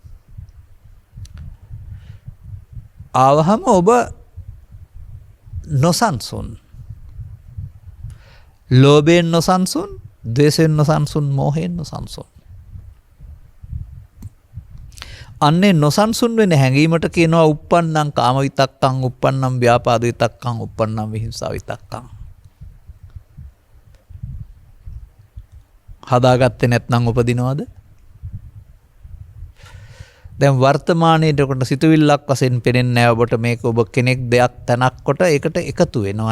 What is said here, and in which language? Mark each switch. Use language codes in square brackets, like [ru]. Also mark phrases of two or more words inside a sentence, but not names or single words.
[si] ආවහම ඔබ නොසන්සුන්. ලෝභයෙන් නොසන්සුන්, ද්වේෂයෙන් නොසන්සුන්, මෝහයෙන් නොසන්සුන්. අන්නේ නොසන්සුන් වෙන හැඟීමට කියනවා [pi] uppannam කාම විතක්කං, uppannam ව්‍යාපාද විතක්කං, uppannam විහිංසා විතක්කං. [si] හදාගත්තේ නැත්නම් උපදිනවද? දැන් වර්තමානයේට කොට සිතුවිල්ලක් වශයෙන් පෙනෙන්නේ නැහැ ඔබට. මේක ඔබ කෙනෙක් දෙයක් තනක් කොට ඒකට එකතු වෙනවා.